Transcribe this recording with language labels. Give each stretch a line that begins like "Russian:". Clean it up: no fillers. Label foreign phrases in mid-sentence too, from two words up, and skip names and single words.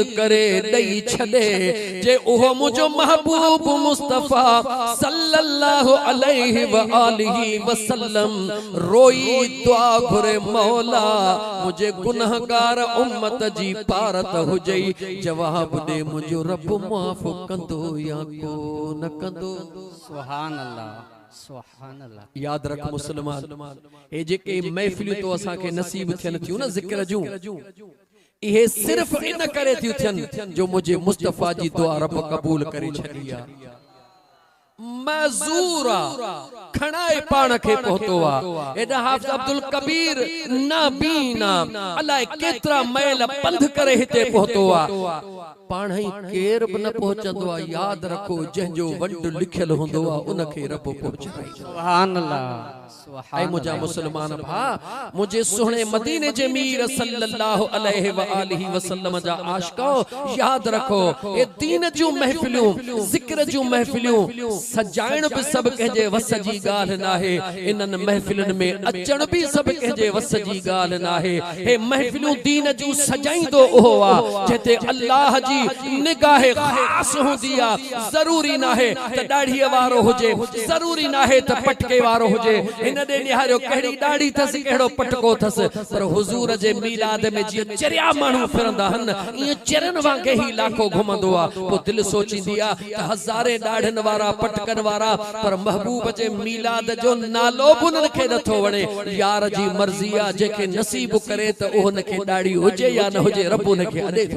Sindhi: करे दई छदे जे ओहो मुझो महबूब मुस्तफा
Arabic: صلى الله عليه وآله وسلم
Sindhi: रोई दुआ घुरे मौला मुझे गुनहगार उम्मत जी पारत हुजई जवाब दे मुझो रब माफ कंदो या को न कंदो
Arabic: سبحان الله سبحان الله.
Sindhi: याद रख मुसलमान ए जेके महफिल तो असा के नसीब थियन थियूं न जिक्र जूं इहे सिर्फ इन करे थियूं थियन जो मुझे मुस्तफा जी दुआ रब कबूल करे छडिया मजूरा खणाए पाण के पहुतो आ एडा हाफिज अब्दुल कबीर नाबीना अलाए केतरा मैल पंध करे हिते पहुतो आ पाण ही केर भी न पहुचंदो आ याद रखो जंहिंजो वंड लिखियल हुंदो आ उनखे रब पहुचाई
Arabic: سبحان الله
Sindhi: ऐ मुझा मुसलमान भा मुझे सुहणे मदीने जे मीर
Arabic: صلى الله عليه وآله وسلم
Sindhi: जा आशिको याद रखो ए दीन जूं महफिलूं जिक्र जूं महफिलूं सजाइण भी सब कहे वस जी गाल नाहे इनन महफिलन में अचण भी सब कहे वस जी गाल नाहे हे महफिलूं दीन जूं सजाइंदो ओहो आ जेते अल्लाह जी निगाह खास होंदी आ जरूरी नाहे त दाढ़ी वारो हुजे जरूरी नाहे त पटके वारो हुजे इन दे निहारियो कहिड़ी दाढ़ी थस कहिड़ो पटको थस पर हुजूर जे मीलाद में जी चरिया माण्हू फिरंदा हन ये चरन वांगे ही लाखो घुमंदो आ पो दिल सोचींदी आ त हजारे दाढ़न वारा पटकन वारा पर महबूब जे मीलाद जो नालो बुनन खे नथो वणे यार जी मर्जी आ जेके नसीब करे त ओह नखे दाढ़ी हुजे या न हुजे रब उनखे अॾे थो